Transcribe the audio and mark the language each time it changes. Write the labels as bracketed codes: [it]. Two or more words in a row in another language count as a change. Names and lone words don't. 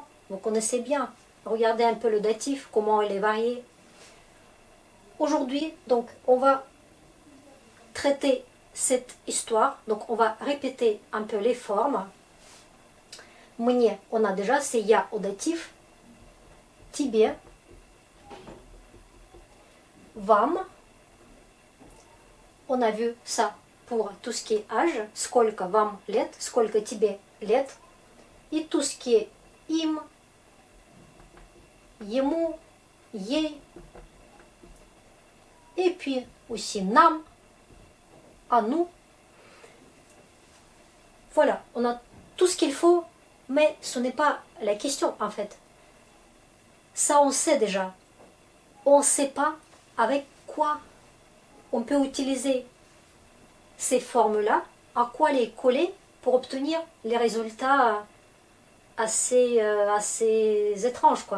[fr] Vous connaissez bien. Regardez un peu le datif, comment il est varié. Aujourd'hui, donc, on va traiter cette histoire. Donc, on va répéter un peu les formes. Мне, on a déjà, c'est я au datif. [ru] Тебе. Вам. [fr] On a vu ça pour tout ce qui est âge. [ru] Сколько вам лет, сколько тебе лет. [fr] Et tout ce qui est [ru] им, ему, ей. [fr] Et puis aussi нам, à nous. Voilà, on a tout ce qu'il faut, mais ce n'est pas la question en fait. Ça on sait déjà. On ne sait pas avec quoi on peut utiliser ces formes-là, à quoi les coller pour obtenir les résultats assez étranges, quoi.